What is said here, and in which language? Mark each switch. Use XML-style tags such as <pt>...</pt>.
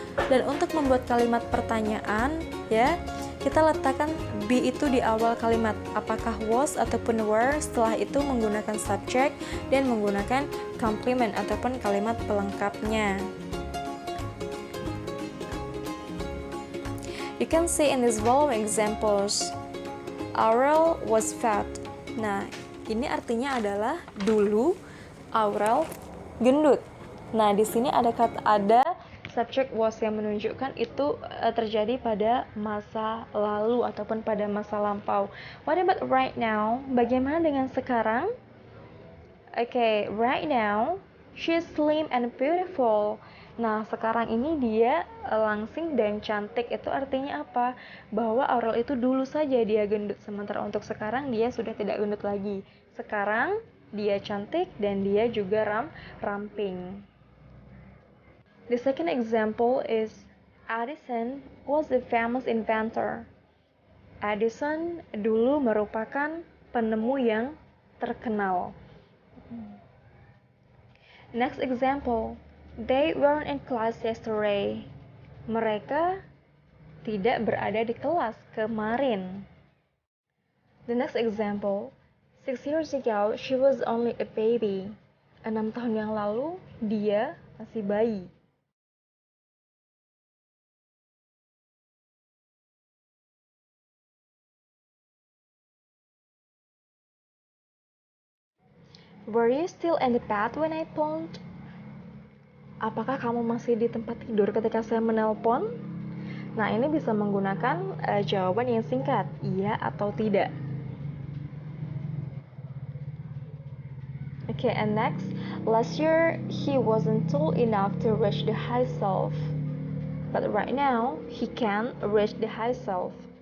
<id>Dan untuk membuat kalimat pertanyaan ya, kita letakkan be itu di awal kalimat, apakah was ataupun were. Setelah itu menggunakan subject dan menggunakan complement ataupun kalimat pelengkapnya.</id> <en>You can see in these following examples, Aurel was fat.</en> <id>Nah, ini artinya adalah dulu Aurel gendut. Nah, di sini ada subject was yang menunjukkan itu terjadi pada masa lalu ataupun pada masa lampau.</id> <en>What about right now?</en> <id>Bagaimana dengan sekarang?</id> <en>Okay, right now she's slim and beautiful.</en> <id>Nah, sekarang ini dia langsing dan cantik. Itu artinya apa? Bahwa Aurel itu dulu saja dia gendut, sementara untuk sekarang dia sudah tidak gendut lagi. Sekarang dia cantik dan dia juga ramping.</id> <en>The second example is Edison was a famous inventor.</en> <id>Edison dulu merupakan penemu yang terkenal.</id> <en>Next example, they weren't in class yesterday.</en> <id>Mereka tidak berada di kelas kemarin.</id> <en>The next example, 6 years ago she was only a baby.</en> <id>6 tahun yang lalu dia masih bayi.</id> <en>Were you still in the bed when I phoned?</en> <id>Apakah kamu masih di tempat tidur ketika saya menelpon? Nah, ini bisa menggunakan jawaban yang singkat, iya atau tidak.</id> <en>Okay, and next, last year he wasn't tall enough to reach the high shelf, but right now he can reach the high shelf.</en>